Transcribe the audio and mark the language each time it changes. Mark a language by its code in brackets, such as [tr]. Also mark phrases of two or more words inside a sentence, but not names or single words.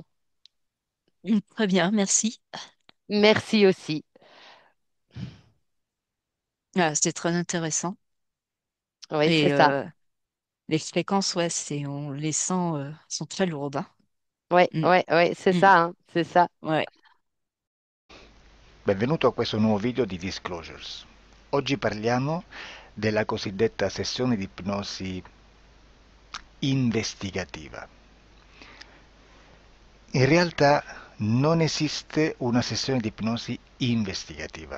[fr] Très bien, merci. Merci aussi. Ah, c'était très intéressant. Oui, c'est Et ça. les fréquences, ouais, on les sent, sont très lourdes, hein. Oui, Mm, oui, oui, c'est mm, ça, hein, c'est ça. ouais. [it] Benvenuto a questo nuovo video di Disclosures. Oggi parliamo della cosiddetta sessione di ipnosi investigativa. In realtà non esiste una sessione di ipnosi investigativa.